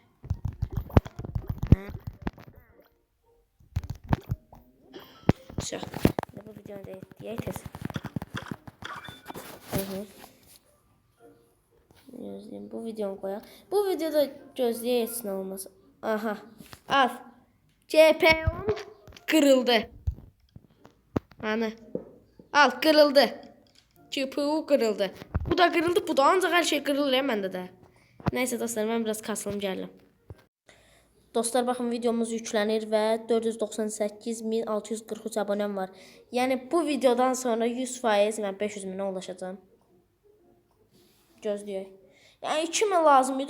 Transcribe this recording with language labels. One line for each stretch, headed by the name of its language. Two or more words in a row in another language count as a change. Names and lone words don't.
Azerbaijani: Bu videonu da deyək tez. Gözləyim, bu videonu qoyaq. Bu videoda gözləyək heç nə olmaz. Aha, al.
Turkish: GPU'm kırıldı. Hani? Al, kırıldı. GPU kırıldı. Bu da kırıldı, bu da.
Azerbaijani: Ancaq hər şey kırılır məndə də. Nəysə dostlar, mən biraz kasılım gəlirəm. Dostlar, baxın videomuz yüklənir və 498.643 abunəm var. Yəni bu videodan sonra 100% mən 500 minə ulaşacağam. Gözləyək. Yəni 2000 lazım idi.